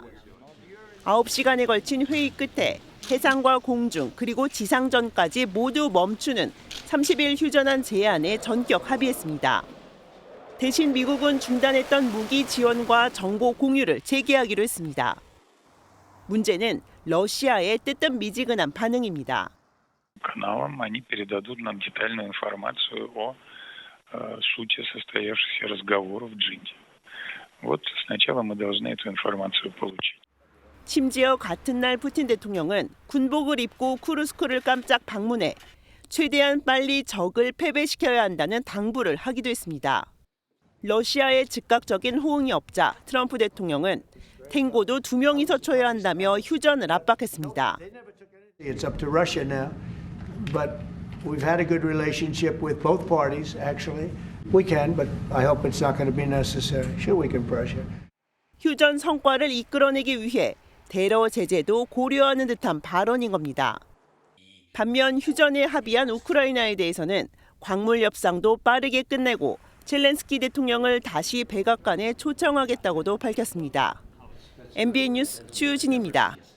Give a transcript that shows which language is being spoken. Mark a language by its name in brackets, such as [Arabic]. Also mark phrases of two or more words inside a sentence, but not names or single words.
[Korean] 9시간에 걸친 회의 끝에 해상과 공중 그리고 지상전까지 모두 멈추는 30일 휴전한 제안에 전격 합의했습니다. 대신 미국은 중단했던 무기 지원과 정보 공유를 재개하기로 했습니다. 문제는 러시아의 뜨뜻미지근한 반응입니다. [Russian] каналам они передадут нам детальную информацию о сути состоявшихся разговоров в Джинде. Вот сначала мы должны эту информацию получить. [Korean] 심지어 같은 날 푸틴 대통령은 군복을 입고 쿠르스크를 깜짝 방문해 최대한 빨리 적을 패배시켜야 한다는 당부를 하기도 했습니다. 러시아의 즉각적인 호응이 없자 트럼프 대통령은 탱고도 2명이서 쳐야 한다며 휴전을 압박했습니다. [English] It's up to Russia now, but we've had a good relationship with both parties, actually. We can, but I hope it's not going to be necessary. Sure, we can pressure. [Korean] 휴전 성과를 이끌어내기 위해 대러 제재도 고려하는 듯한 발언인 겁니다. 반면 휴전에 합의한 우크라이나에 대해서는 광물 협상도 빠르게 끝내고 젤렌스키 대통령을 다시 백악관에 초청하겠다고도 밝혔습니다. MBN 뉴스 주진입니다.